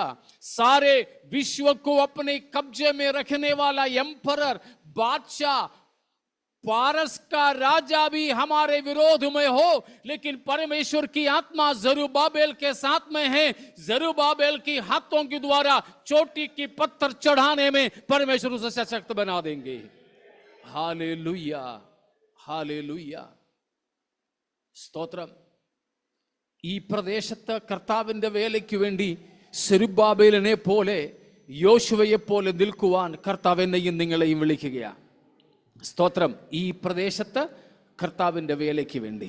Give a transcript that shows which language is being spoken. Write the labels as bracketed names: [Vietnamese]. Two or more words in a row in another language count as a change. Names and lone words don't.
[Hindi] सारे विश्व को अपने कब्जे में रखने वाला एम्परर, बादशाह, पारस का राजा भी हमारे विरोध में हो, लेकिन परमेश्वर की आत्मा जरुब्बाबेल के साथ में है। जरुब्बाबेल की हाथों के द्वारा चोटी की पत्थर चढ़ाने में परमेश्वर उसे सशक्त बना देंगे। हालेलुया, हालेलुया, [Malayalam] സ്തോത്രം। ഈ പ്രദേശത്ത് കർത്താവിന്റെ വേലയ്ക്ക് വേണ്ടി സെരുബ്ബാബേലിനെ പോലെ, യോശുവയെ പോലെ നിൽക്കുവാൻ കർത്താവ് എന്നെയും നിങ്ങളെയും വിളിക്കുകയാണ്. സ്തോത്രം. ഈ പ്രദേശത്ത് കർത്താവിന്റെ വേലയ്ക്ക് വേണ്ടി.